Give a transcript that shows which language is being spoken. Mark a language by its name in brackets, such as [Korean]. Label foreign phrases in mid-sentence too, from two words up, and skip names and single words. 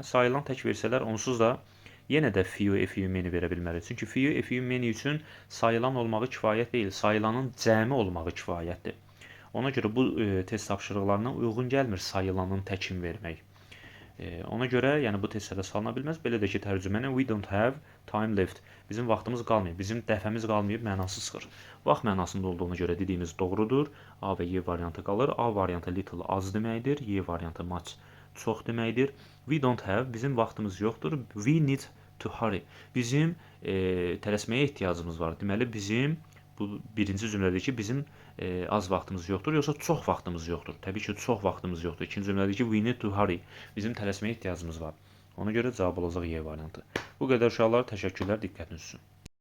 [Azerbaijani] Sayılan tək versələr onsuz da yenə də [English] few many [Azerbaijani] verə bilmərik. Çünki [English] few many [Azerbaijani] üçün sayılan olmağı kifayət deyil, sayılanın cəmi olmağı kifayətdir. Ona görə bu test tapşırıqlarına uyğun gəlmir sayılanın təkin vermək. Ona görə yəni bu testlərdə salına bilməz. Belə də ki, tərcüməni [English] we don't have time left. [Azerbaijani] Bizim vaxtımız qalmayıb, bizim dəfəmiz qalmayıb mənası çıxır. Vaxt mənasında olduğuna görə dediyimiz doğrudur. A və Y variantı qalır. A variantı little az deməkdir. Y variantı much çox deməkdir. [English] We don't have [Azerbaijani] bizim vaxtımız yoxdur. [English] We need to hurry. [Azerbaijani] Bizim tələsməyə ehtiyacımız var. Deməli bizim bu birinci cümlədir ki, bizim az vaxtımız yoxdur, yoxsa çox vaxtımız yoxdur. Təbii ki, çox vaxtımız yoxdur. İkinci cümlədir ki, [English] we need to hurry. [Azerbaijani] Bizim tələsməyə ehtiyacımız var. Ona görə cavab olacaq Y variantı. Bu qədər uşaqlar, təşəkkürlər, diqqətiniz üçün.